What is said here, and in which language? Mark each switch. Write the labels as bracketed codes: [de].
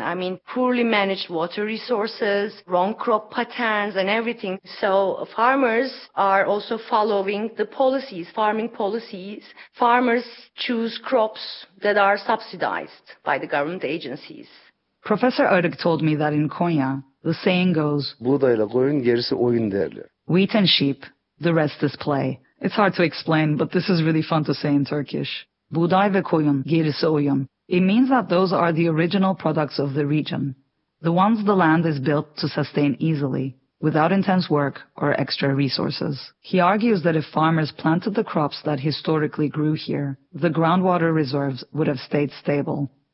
[en] I mean, poorly managed water resources, wrong crop patterns and everything. So farmers are also following the policies, farming policies. Farmers choose crops that are subsidized by the government agencies. Professor Arık told me that in Konya, the saying goes, [tr] buğdayla koyun, gerisi oyun derler. [en] Wheat and sheep, the rest is play. It's hard to explain, but this is really fun to say in Turkish. [tr] Buğday ve koyun, gerisi oyun. [en] It means that those are the original products of the region, the ones the land is built to sustain easily, without intense work or extra resources. He argues that if farmers planted the crops that historically grew here, the groundwater reserves would have stayed stable.